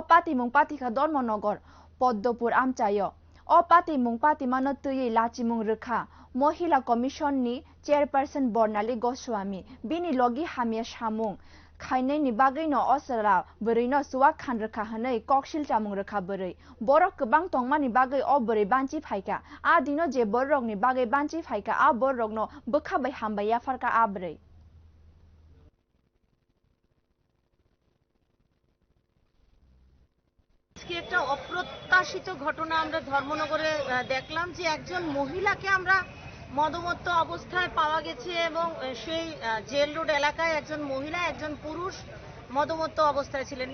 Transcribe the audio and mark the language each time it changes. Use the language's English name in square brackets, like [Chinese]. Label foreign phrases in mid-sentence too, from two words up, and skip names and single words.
[Kok Borok] patimung patikha Dharmanagar podhopur amchaio o patimung patimano twiwi lachimung rikha mohila commission ni chairperson Barnali Goswami Bini logio hamya samung khainani baguino osara bwrwino suwa khan rikha hanai koksil chamung rikha bwrwi borok kwbang tongmani bagui o bwrwi banchi phaika a dino je borokni bagui banchi phaika a borokno bwkhabai hambaya farka a bwrwi [Bangla] একটা অপ্রত্যাশিত ঘটনা আমরা ধর্মনগরে দেখলাম যে একজন মহিলাকে আমরা মদমত্ত অবস্থায় পাওয়া গেছে এবং সেই জেল রোড এলাকায় একজন মহিলা একজন পুরুষ মদমত্ত অবস্থায় ছিলেন।